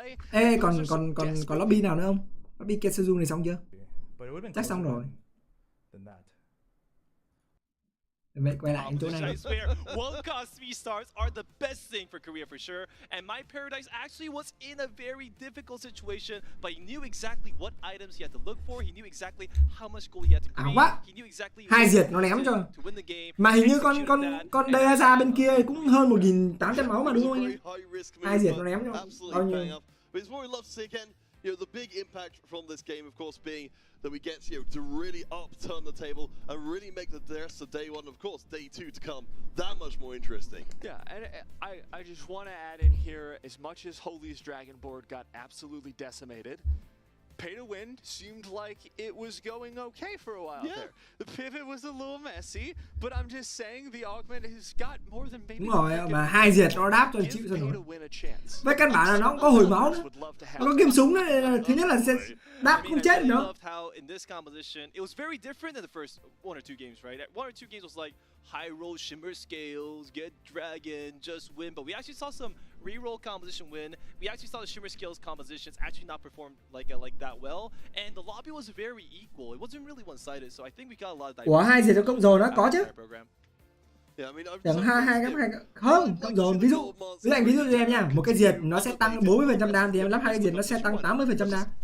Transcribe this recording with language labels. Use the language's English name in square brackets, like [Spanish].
[Vietnamese] Ê, còn lobby nào nữa không? Lobby Ketsuzu này xong chưa? Chắc xong rồi. Vậy quay lại chỗ này. [English] I swear, World Cup speed starts are the best thing for Korea for sure. And My Paradise actually was in a very difficult situation, but he knew exactly what items he had to look for. He knew exactly how much gold he had to create. He knew exactly [Vietnamese] Hai diệt nó ném cho. Mà hình như con Deaza bên kia cũng hơn 1.800 máu mà đúng không anh em? Hai diệt nó ném cho bao nhiêu? [English] You know, the big impact from this game, of course, being that we get to really upturn the table and really make the rest of day one, of course, day two to come that much more interesting. Yeah, and I just want to add in here, as much as Holy's Dragon board got absolutely decimated, Pay to Win seemed like it was going okay for a while there. The pivot was a little messy, but I'm just saying the augment has got more than maybe. [Vietnamese] Đúng rồi, mà hai diệt nó đáp cho chịu rồi. Với căn bản là nó cũng có hồi máu nữa. Nó có kiếm súng đấy, thứ nhất là sẽ đáp không chết nữa. [English] In this composition, it was very different than the first one or two games, right? One or two games was like high roll shimmer scales, get dragon, just win. But we actually saw some re-roll composition win. We actually saw the shimmer scales compositions actually not perform like that well, and the lobby was very equal. It wasn't really one-sided, so I think we got a lot of diversity. [Vietnamese] Ủa hai diệt nó cộng dồn nó có chứ? Chẳng hai không cộng dồn. Ví dụ cho em nha, một cái diệt nó sẽ tăng 40% đam thì em lắp hai cái diệt nó sẽ tăng 80% đam.